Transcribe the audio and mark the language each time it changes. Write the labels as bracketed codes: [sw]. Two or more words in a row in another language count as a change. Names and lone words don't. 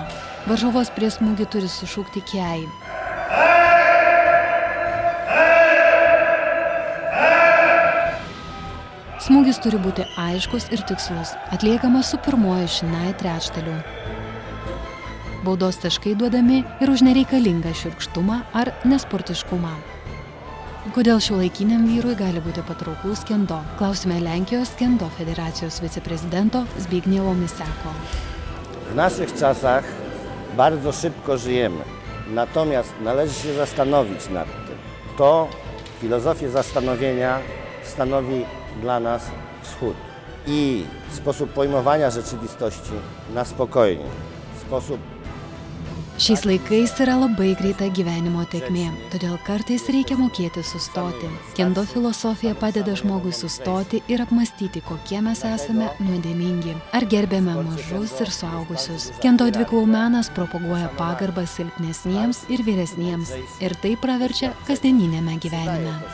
[lt] Varžovas prie smūgį turi sušaukti kiai. Smūgis turi būti aiškus ir tikslus, atliekamas su pirmoju shinai trečdaliu. Baudos taškai duodami ir už nereikalingą šiurkštumą ar nesportiškumą. Kodėl šiuolaikiniam vyrui gali būti patrauklus kendo? Klausime Lenkijos kendo federacijos wiceprezydento Zbigniewo Miseko. [pl] W naszych czasach bardzo szybko żyjemy, natomiast należy się zastanowić nad tym. To filozofię zastanowienia stanowi dla nas wschód i sposób pojmowania rzeczywistości na spokojnie, sposób... [lt] Šiais laikais yra labai greita gyvenimo tėkmė, todėl kartais reikia mokėti sustoti. Kendo filosofija padeda žmogui sustoti ir apmąstyti, kokie mes esame nuodėmingi, ar gerbėme mažus ir suaugusius. Kendo dvikovų menas propaguoja pagarbą silpnesniems ir vyresniems ir tai praverčia kasdieniniame gyvenime.